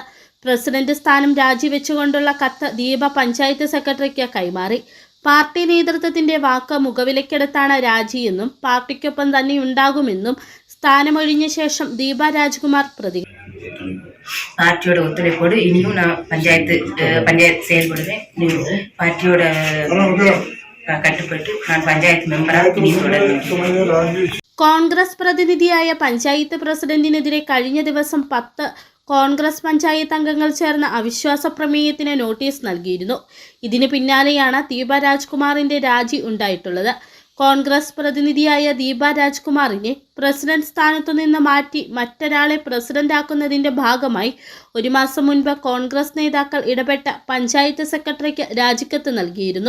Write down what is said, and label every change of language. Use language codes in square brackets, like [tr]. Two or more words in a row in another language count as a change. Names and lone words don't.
[ml] പ്രസിഡന്റ് സ്ഥാനം രാജിവെച്ചുകൊണ്ടുള്ള കത്ത് ദീപ പഞ്ചായത്ത് സെക്രട്ടറിക്ക് കൈമാറി. പാർട്ടി നേതൃത്വത്തിന്റെ വാക്ക് മുഖവിലക്കെടുത്താണ് രാജിയെന്നും പാർട്ടിക്കൊപ്പം തന്നെ ഉണ്ടാകുമെന്നും സ്ഥാനമൊഴിഞ്ഞ ശേഷം ദീപ രാജ്കുമാർ പ്രതികരിച്ചു. [ta] പാർട്ടിയോட ஒத்துழைப்போடு இனியும் நான் பஞ்சாயத்து செயல்படுவேன். பார்ட்டியோட கட்டுப்பட்டு நான் பஞ்சாயத்து மெம்பராக இனியும் தொடர்கிறேன். [ml] കോൺഗ്രസ് പ്രതിനിധിയായ പഞ്ചായത്ത് പ്രസിഡന്റിനെതിരെ കഴിഞ്ഞ ദിവസം 10 കോൺഗ്രസ് പഞ്ചായത്ത് അംഗങ്ങൾ ചേർന്ന അവിശ്വാസ പ്രമേയത്തിന് നോട്ടീസ് നൽകിയിരുന്നു. ഇതിന് പിന്നാലെയാണ് ദീപ രാജ്കുമാറിന്റെ രാജി ഉണ്ടായിട്ടുള്ളത്. കോൺഗ്രസ് പ്രതിനിധിയായ ദീപ രാജ്കുമാറിനെ പ്രസിഡന്റ് സ്ഥാനത്തു നിന്ന് മാറ്റി മറ്റൊരാളെ പ്രസിഡന്റാക്കുന്നതിന്റെ ഭാഗമായി 1 മാസം മുൻപ് കോൺഗ്രസ് നേതാക്കൾ ഇടപെട്ട പഞ്ചായത്ത് സെക്രട്ടറിക്ക് രാജിക്കത്ത് നൽകിയിരുന്നു.